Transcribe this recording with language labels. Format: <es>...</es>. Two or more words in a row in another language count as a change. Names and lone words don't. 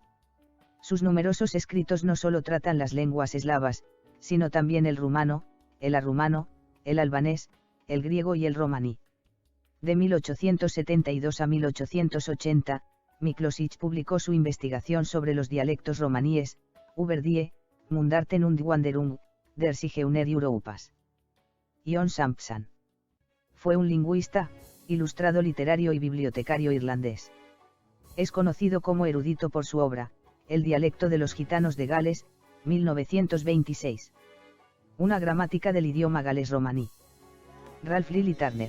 <es>Sus numerosos escritos no solo tratan las lenguas eslavas, sino también el rumano, el arrumano, el albanés, el griego y el romaní. De 1872 a 1880, Miklošić publicó su investigación sobre los dialectos romaníes, über die Mundarten und Wanderung der Zigeuner Europas. Jon Sampson. Fue un lingüista, ilustrado literario y bibliotecario irlandés. Es conocido como erudito por su obra, El dialecto de los gitanos de Gales, 1926. Una gramática del idioma galés romaní. Ralph Lilly Turner.</es>